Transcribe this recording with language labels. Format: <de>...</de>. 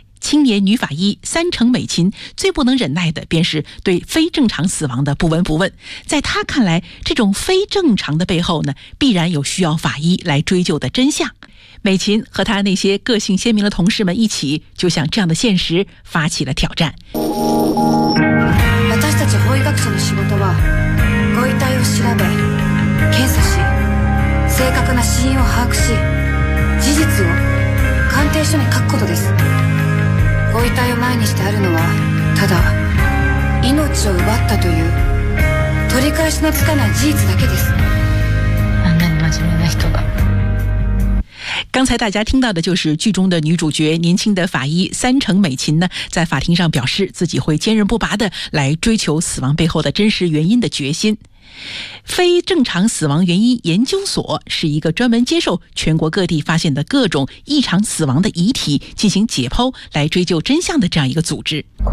<zh>青年女法医三城美琴最不能忍耐的便是对非正常死亡的不闻不问，在她看来，这种非正常的背后呢，必然有需要法医来追究的真相。美琴和她那些个性鲜明的同事们一起就向这样的现实发起了挑战。</zh> <ja>私たち法医学者の仕事はご遺体を調べ検査し正確な死因を把握し事実を鑑定書に書くことです。ご遺体を前にしてあるのはただ命を奪ったという取り返しのつかない事実だけです。あんなに真面目な人が。</ja> <zh>刚才大家听到的就是剧中的女主角年轻的法医三城美琴呢，在法庭上表示自己会坚韧不拔地来追求死亡背后的真实原因的决心。非正常死亡原因研究所是一个专门接受全国各地发现的各种异常死亡的遗体进行解剖来追究真相的这样一个组织。</zh>